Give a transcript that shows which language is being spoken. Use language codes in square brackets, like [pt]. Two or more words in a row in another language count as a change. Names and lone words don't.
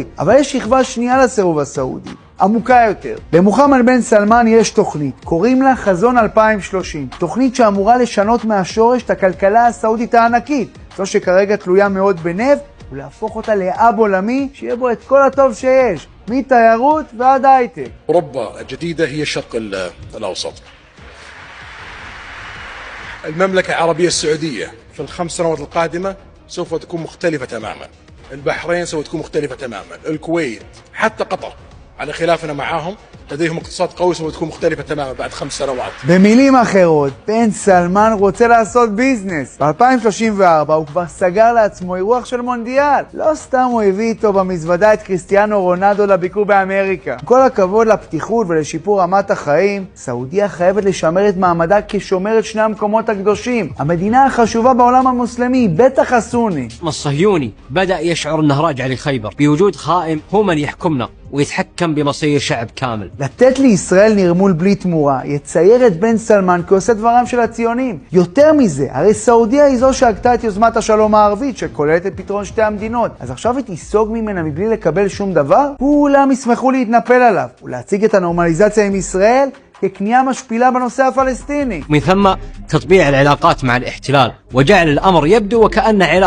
[he] אבל יש שכבה שנייה לסירוב הסעודי, עמוקה יותר. למוחמד בן סלמן יש תוכנית, קוראים לה חזון 2030. תוכנית שאמורה לשנות מהשורש את הכלכלה הסעודית הענקית, זו שכרגע תלויה מאוד בנפט, ולהפוך אותה לאב עולמי שיהיה בו את כל הטוב שיש, מתיירות ועד הייטק. [ar] أوروبا الجديدة هي الشرق الأوسط. المملكة العربية السعودية في ال5 سنوات القادمة سوف تكون مختلفة تماما. البحرين سوف تكون مختلفة تماما. الكويت حتى قطر على خلافنا معاهم لديهم اقتصاد قوي سوف تكون مختلفة تماما بعد 5 سنوات. [he] במילים אחרות, בן סלמן רוצה לעשות ביזנס. ב-2034 הוא כבר סגר לעצמו אירוח של מונדיאל. לא סתם הוא הביא איתו במזוודה את קריסטיאנו רונלדו לביקור באמריקה. כל הכבוד לפתיחות ולשיפור רמת החיים, סעודיה חייבת לשמר את מעמדה כשומרת שני המקומות הקדושים. המדינה החשובה בעולם המוסלמי, בטח הסוני. [ar] الصهيوني بدأ يشعر أنه راجع لخيبر بوجود خائن هو من يحكمنا ويتحكم بمصير شعب كامل. [he] לתת לישראל נרמול בלי תמורה, יצייר את בן סלמן כעושה דברם של הציונים. יותר מזה, הרי סעודיה היא זו שהגתה את יוזמת השלום הערבית, שכוללת את פתרון שתי המדינות. אז עכשיו היא תיסוג ממנה מבלי לקבל שום דבר? כולם ישמחו להתנפל עליו, ולהציג את הנורמליזציה עם ישראל ככניעה משפילה בנושא הפלסטיני. [ar] من ثم تطبيع العلاقات مع الاحتلال وجعل الأمر يبدو وكأن علاقة